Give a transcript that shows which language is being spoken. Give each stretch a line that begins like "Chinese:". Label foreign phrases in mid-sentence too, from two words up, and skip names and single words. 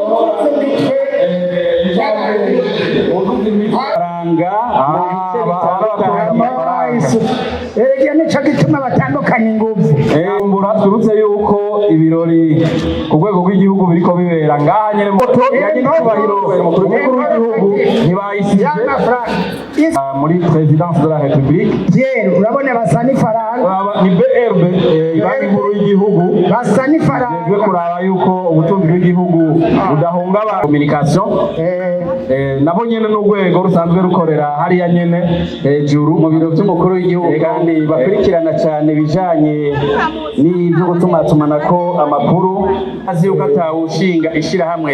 Rundi: erega nico gituma batandukanye inguvu twibutse yuko ibirori ku rwego rw'igihugu biriko bibera ngaha nyene moto yagicyubahiro umukuru w'igihugu ntibayisize muri
French: présidence de la république
Rundi: urabona basa n'ifaranga ni BRB banki nkuru y'igihugu basa n'ifaranga jwe kuraba yuko ubutunzi bw'igihugu budahungabana communication nabo nyene n'urwego rusanzwe rukorera hariya nyene hejuru mu biro by'umukuru w'igihugu kandi bakurikirana cyane bijanye n'ibyo gutumatumanako amakuru azi yuko atawushinga ishirahamwe